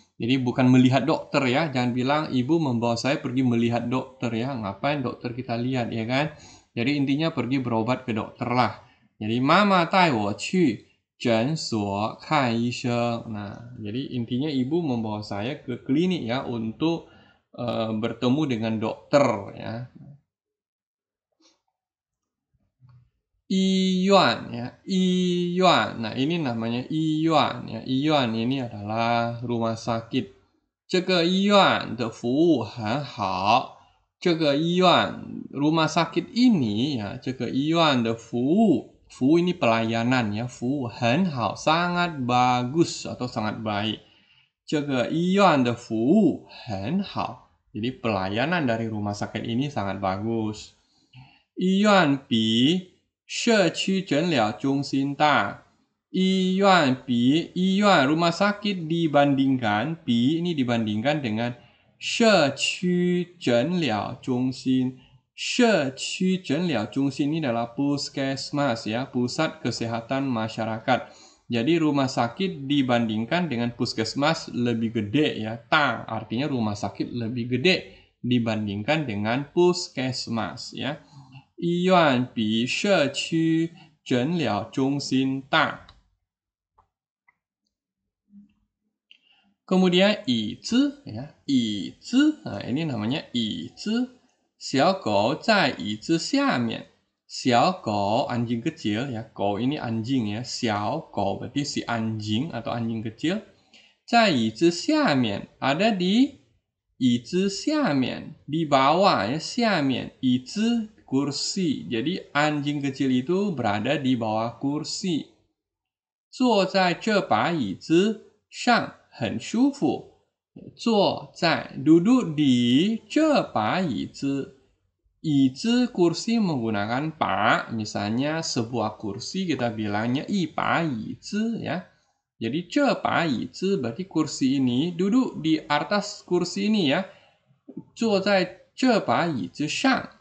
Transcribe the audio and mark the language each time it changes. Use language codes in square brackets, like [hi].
[id] Jadi bukan melihat dokter ya, jangan bilang ibu membawa saya pergi melihat dokter ya, ngapain dokter kita lihat ya kan. Jadi intinya pergi berobat ke dokter lah. [zh] Jadi mama 带我去诊所看医生. [id] Nah, jadi intinya ibu membawa saya ke klinik ya untuk bertemu dengan dokter ya. [zh] 医院 ya, 医院. [id] Nah, ini namanya 医院 ya. 医院 ini adalah rumah sakit. [zh] 这个医院的服务很好。这个医院 [id] rumah sakit ini ya, [zh] 这个医院的服务 [id] ini pelayanan ya, [zh] 服务很好 [id] sangat bagus atau sangat baik. [zh] 这个医院的服务很好. [id] Jadi pelayanan dari rumah sakit ini sangat bagus. [zh] 医院比社区诊疗中心大。医院比 [id] rumah sakit dibandingkan ini dibandingkan dengan 社区诊疗中心。社区诊疗中心 ini adalah puskesmas ya, pusat kesehatan masyarakat. Jadi rumah sakit dibandingkan dengan puskesmas lebih gede ya. Ta artinya rumah sakit lebih gede dibandingkan dengan puskesmas ya. [zh] 医院比社区诊疗中心大。 [id] Kemudian 椅子 ya, 椅子 nah, ini namanya 椅子。 [zh] 小狗在椅子下面。 [id] 小狗 anjing kecil ya, 狗 ini anjing ya, 小狗 berarti si anjing atau anjing kecil. [zh] 在椅子下面 [id] ada di [zh] 椅子下面 [id] di bawah ya, [zh] 下面椅子 [id] kursi. Jadi anjing kecil itu berada di bawah kursi. [zh] 坐在这把椅子上很舒服。坐在 [id] duduk di [zh] 这把椅子。 [id] 椅子 kursi menggunakan pa, misalnya sebuah kursi kita bilangnya [zh] 一把椅子 [id] ya. Jadi [zh] 这把椅子 [id] berarti kursi ini, duduk di atas kursi ini ya. [zh] 坐在这把椅子上.